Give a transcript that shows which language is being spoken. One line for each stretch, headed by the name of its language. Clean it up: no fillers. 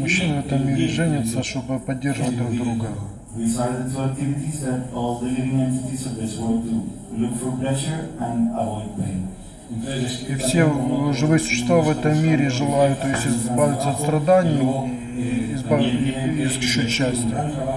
Russian: мужчины в этом мире женятся, чтобы поддерживать друг друга.
English: These are the two activities that all the living entities of this world do. Look for pleasure and avoid pain.
Russian: И все живые существа в этом мире желают, то есть, избавиться от страданий и исключить счастье.